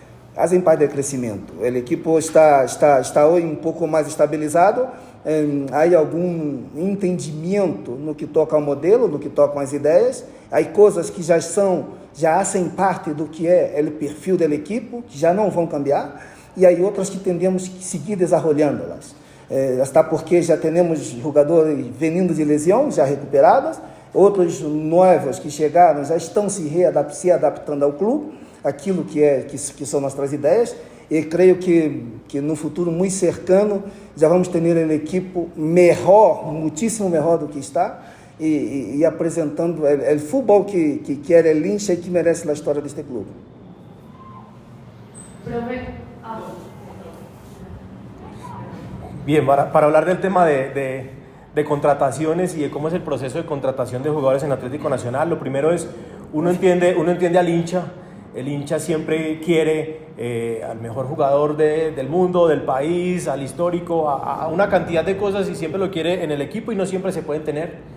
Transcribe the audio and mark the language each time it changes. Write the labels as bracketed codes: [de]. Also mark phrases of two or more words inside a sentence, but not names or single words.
[pt] O equipo está hoje um pouco mais estabilizado, há algum entendimento no que toca ao modelo, no que toca às ideias, há coisas que já fazem parte do que é o perfil do equipo, que já não vão cambiar, e há outras que tendemos que seguir desenvolvendo-las. Hasta porque já temos jogadores vindo de lesão, já recuperados, outros novos que chegaram já estão se adaptando ao clube, aquilo que são nossas ideias, e creio que no futuro muito cercano já vamos ter um equipo melhor, muitíssimo melhor do que está, e apresentando o futebol que quer [es] el hincha [pt] e que merece a história deste clube. [es] Bien, para hablar del tema de contrataciones y de cómo es el proceso de contratación de jugadores en Atlético Nacional, lo primero es, uno entiende al hincha. El hincha siempre quiere al mejor jugador del mundo, del país, al histórico, a una cantidad de cosas, y siempre lo quiere en el equipo, y no siempre se pueden tener.